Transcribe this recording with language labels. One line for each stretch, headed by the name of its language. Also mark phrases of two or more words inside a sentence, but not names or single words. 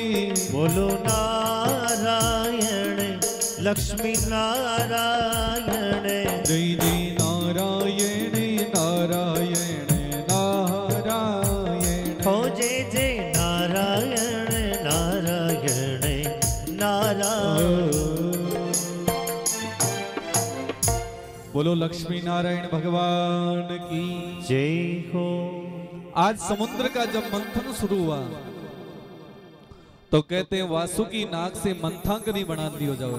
Hindi: बोलो नारायण लक्ष्मी नारायण जय जय नारायण नारायण नारायण हो जय जय नारायण नारायण नारायण बोलो लक्ष्मी नारायण भगवान की जय हो। आज समुद्र का जब मंथन शुरू हुआ तो कहते हैं वासुकी नाग से मंथांगनी बना दियो जाओ